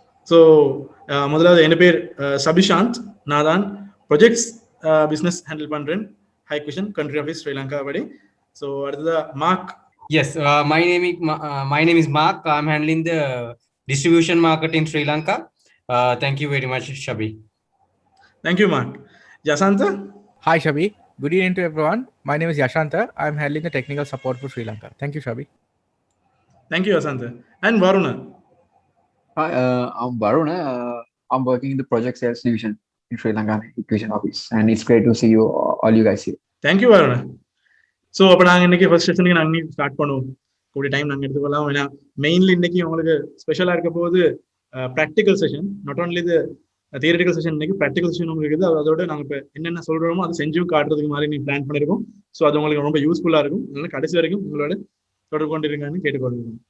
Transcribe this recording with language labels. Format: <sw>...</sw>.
<ta>So முதலாவது என் பேர் சபிஷாந்த். நான் தான் ப்ரொஜெக்ட்ஸ் பிஸ்னஸ் ஹேண்டில் பண்ணுறேன் ஹைக்விஷன் கண்ட்ரி ஆஃபீஸ் ஸ்ரீலங்கா படி. ஸோ அடுத்ததாக mark.</ta> <en>Yes, my name is Mark. I'm handling the distribution market in Sri Lanka. Thank you very much, Shabi. Thank you, Mark. Yashanta. Hi, Shabi. Good evening to everyone. My name is Yashanta. I'm handling the technical support for Sri Lanka. Thank you, Shabi. Thank you, Yashanta. And Varuna. Hi, I'm Varuna. I'm working in the project sales division in Sri Lanka Equation office, and it's great to see you all you guys here. Thank you, Varuna.</en> <ta>So அப்போ நாங்கள் இன்றைக்கி first செஷனுக்கு நாங்கள் start பண்ணுவோம். கூடிய time நாங்கள் எடுத்துக்கொள்ளலாம். ஏன்னா mainly இன்றைக்கி உங்களுக்கு ஸ்பெஷலாக இருக்க போது ப்ராக்டிக்கல் செஷன். நாட் ஓன்லி இது தியரிட்டிக்கல் செஷன், இன்றைக்கி ப்ராக்டிக்கல் செஷன் உங்களுக்கு இருக்குது. அதோட நாங்கள் இப்போ என்னென்ன சொல்கிறோமோ அதை செஞ்சும் காட்டுறதுக்கு மாதிரி நீங்கள் பிளான் பண்ணியிருக்கோம். ஸோ அது உங்களுக்கு ரொம்ப யூஸ்ஃபுல்லாக இருக்கும். அதனால கடைசி வரைக்கும் உங்களோட தொடர்பு கொண்டிருக்கான்னு கேட்டுக்கொள்ளுங்க.</ta>